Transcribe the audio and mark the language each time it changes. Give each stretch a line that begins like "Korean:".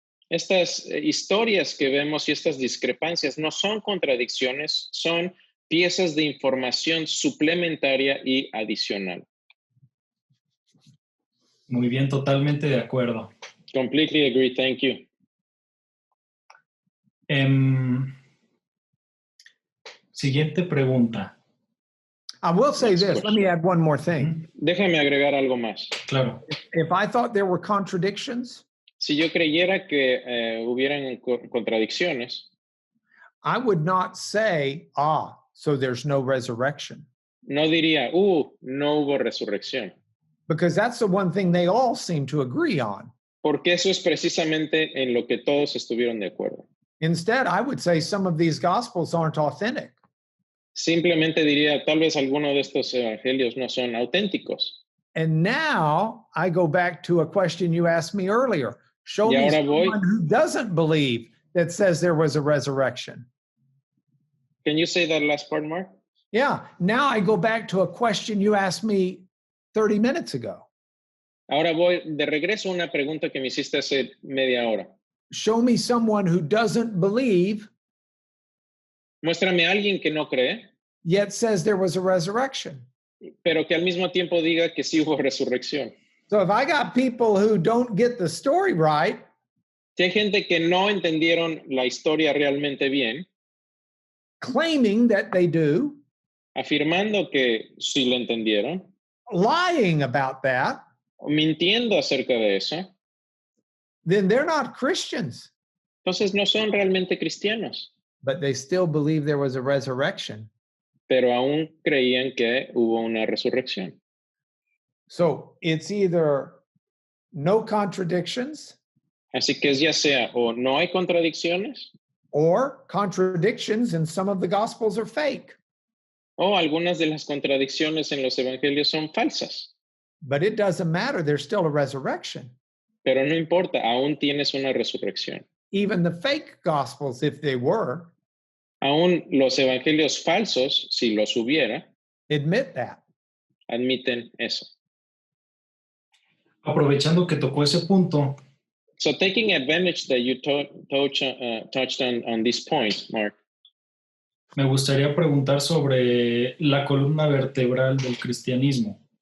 Spanish: Estas historias que vemos y estas discrepancias no son contradicciones, son piezas de información suplementaria y adicional. Muy bien, totalmente de acuerdo.
English: Completely agree, thank you.
Spanish: Siguiente pregunta.
English: I will say this. Let me add one more thing.
Spanish: Déjame agregar algo más. Claro.
English: If I thought there were contradictions,
Spanish: Si yo creyera que hubieran contradicciones,
English: I would not say, so there's no resurrection.
Spanish: no diría, no hubo resurrección.
English: Because that's the one thing they all seem to agree on.
Spanish: Porque eso es precisamente en lo que todos estuvieron de acuerdo.
English: Instead, I would say some of these gospels aren't authentic.
Spanish: Simplemente diría, tal vez alguno de estos evangelios no son auténticos.
English: And now I go back to a question you asked me earlier. Show
Spanish: Y
English: me
Spanish: ahora voy.
English: someone who doesn't believe that says there was a resurrection. Can you say that last part, Mark? Yeah. Now I go back to a question you asked me 30 minutes ago.
Spanish: Ahora voy de regreso a una pregunta que me hiciste hace media hora.
English: Show me someone who doesn't believe
Spanish: Muéstrame a alguien que no cree,
English: yet says there was a resurrection.
Spanish: pero que al mismo tiempo diga que sí hubo resurrección.
English: So if I got people who don't get the story right,
Spanish: Si hay gente que no entendieron la historia realmente bien,
English: claiming that they do,
Spanish: afirmando que sí la entendieron,
English: lying about that,
Spanish: mintiendo acerca de eso,
English: then they're not Christians,
Spanish: entonces no son realmente cristianos,
English: but they still believe there was a resurrection.
Spanish: pero aún creían que hubo una resurrección.
English: So it's either no contradictions
Spanish: Así que ya sea o no hay contradicciones
English: or contradictions in some of the gospels are fake.
Spanish: o algunas de las contradicciones en los evangelios son falsas.
English: But it doesn't matter, there's still a resurrection.
Spanish: Pero no importa, aún tienes una resurrección.
English: Even the fake gospels, if they were,
Spanish: Aún los evangelios falsos, si los hubiera,
English: admit that.
Spanish: admiten eso. Aprovechando que tocó ese punto,
English: So taking advantage that you touched on this point, Mark,
Spanish: me gustaría preguntar sobre la columna vertebral del cristianismo.